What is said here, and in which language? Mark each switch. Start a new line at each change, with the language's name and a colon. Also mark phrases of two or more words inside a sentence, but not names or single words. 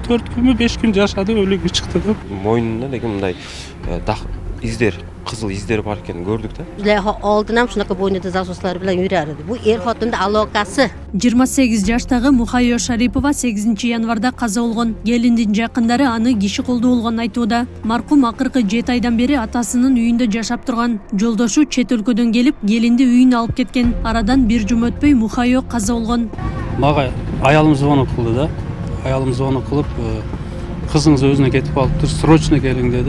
Kyrgyz: 4 күнмү 5 күн жашады, өлүгү чыкты деп. Мойнунда деген мындай издер, кызыл издер бар экенин көрдүк да.
Uzbek: Oldin ham shunaqa bo'ynida zasuslar bilan yurar edi. Bu er-xotinning aloqasi.
Kyrgyz: 28 жаштагы Мухайо Шарипова 8 январда каза болгон. Келиндин жакындары аны киши колдоо болгонун айтууда. Маркум акыркы 7 айдан бери атасынын үйүндө жашап турган. Жолдошу чет өлкөдөн келип, келинди үйүнө алып кеткен. Арадан бир жума өтпөй Мухайо каза болгон. Мага аялым звонок кылды да. Аялым звонок кылып, кызыңыз өзүнө кетип калыптыр, срочно келиң деди.